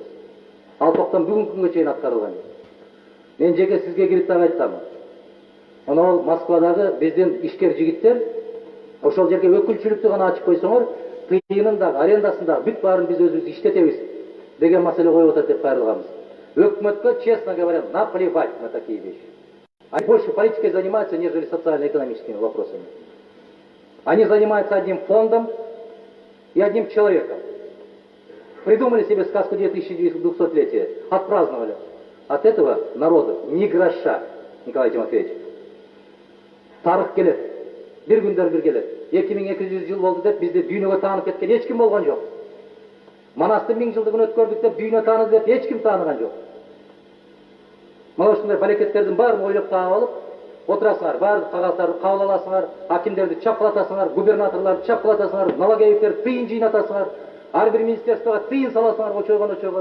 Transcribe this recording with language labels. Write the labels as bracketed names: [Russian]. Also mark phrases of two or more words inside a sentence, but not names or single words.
[Kyrgyz] Ал токтом бүгүнкү күнгө чейин аткарылган жок. Мен жеке сизге кирип дагы айткам. Анау Москвадагы биздин ишкер жигиттер ошол жерге өкүлчүлүктү гана ачып койсоңор, тыйынындагы, арендасындагы бүт баарын биз өзүбүз иштетебиз деген маселе коюп атат деп кайрылганбыз. Өкмөткө, [Russian] честно говоря, наплевать на такие вещи. Они больше политикой занимаются, нежели социально-экономическими вопросами. Они занимаются одним фондом и одним человеком. Придумали себе сказку 2200-летия, отпраздновали. От этого народу ни гроша, Николай Тимофеевич. [Kyrgyz] Тарых келет, бир күндөр бир келет. 2200 жыл болду деп бизди дүйнөгө таанып кеткен эч ким болгон жок. Манастын 1000 жылдыгын өткөрдүк деп дүйнө тааныды деп эч ким тааныган жок. Мына ушундай балекеттердин баарын ойлоп таап алып отурасыңар, баардык кагаздарды кабыл аласыңар, акимдерди чапкылатасыңар, губернаторлорду чапкылатасыңар, налоговиктерди тыйын жыйнатасыңар, ар бир министерствого тыйын саласыңар, очойгон.